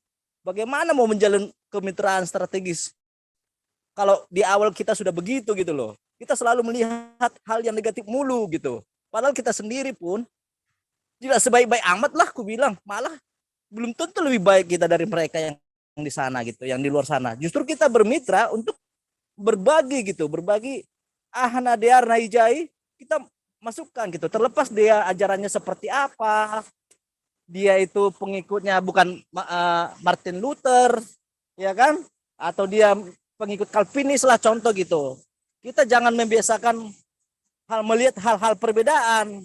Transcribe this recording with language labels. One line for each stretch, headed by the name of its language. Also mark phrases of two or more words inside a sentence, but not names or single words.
Indonesian: Bagaimana mau menjalin kemitraan strategis kalau di awal kita sudah begitu gitu loh. Kita selalu melihat hal yang negatif mulu gitu. Padahal kita sendiri pun tidak sebaik-baik amat lah, aku bilang. Malah belum tentu lebih baik kita dari mereka yang di sana gitu, yang di luar sana. Justru kita bermitra untuk berbagi gitu, berbagi
Batak Simalungun: ahana dear naijai,
Indonesian: kita masukkan gitu. Terlepas dia ajarannya seperti apa, dia itu pengikutnya bukan Martin Luther, ya kan? Atau dia pengikut Calvinis lah contoh gitu. Kita jangan membiasakan melihat hal-hal perbedaan.